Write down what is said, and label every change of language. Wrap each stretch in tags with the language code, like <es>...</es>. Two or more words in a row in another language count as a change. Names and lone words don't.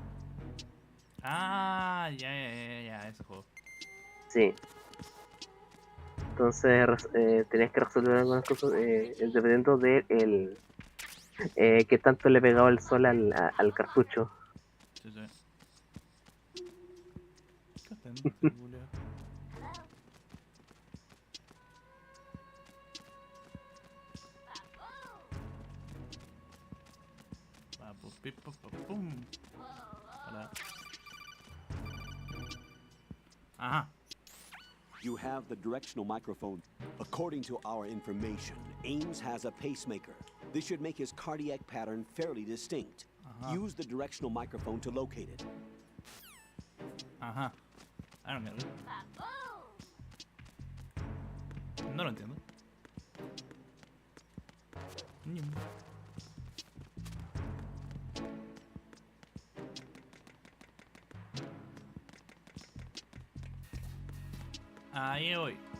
<es>Ah, ya, ese juego. Sí. Entonces tenías que resolver algunas cosas dependiendo de qué tanto le pegaba el sol al cartucho. Sí, sí. ¿Qué atento, culiao? Pa, pu, pi, pu, pa, pum. Hola. Ajá.</es> <en>You have the directional microphone. According to our information, Ames has a pacemaker. This should make his cardiac pattern fairly distinct. Use the directional microphone to locate it. Ajá. I don't get it.</en> <es>No lo entiendo. Ñum. Ahí voy.</es>